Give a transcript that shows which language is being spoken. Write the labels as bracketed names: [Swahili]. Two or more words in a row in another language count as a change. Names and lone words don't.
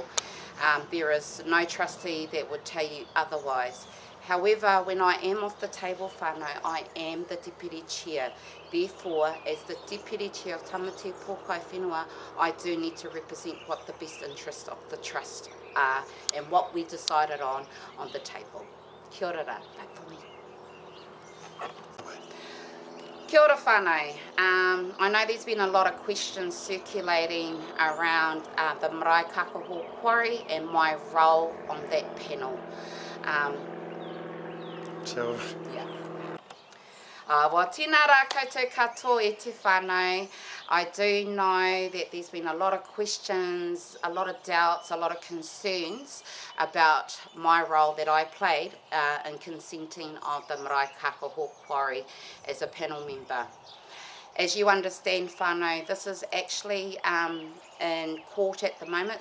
[English] There is no trustee that would tell you otherwise. However, when I am off the table, whānau, I am the Deputy Chair. Therefore, as the Deputy Chair of Tamati Pōkai Whenua, I do need to represent what the best interests of the Trust are and what we decided on the table. [Māori] Kia ora, [English] back for me. [Māori] Kia ora whānau. [English] I know there's been a lot of questions circulating around the Marae Kakaho Quarry and my role on that panel. Yeah. Well, [Māori] tēnā rā koutou katoa e te whānau. [English] I do know that there's been a lot of questions, a lot of doubts, a lot of concerns about my role that I played in consenting of the Marae Kakaho Quarry as a panel member. As you understand, whānau, this is actually in court at the moment.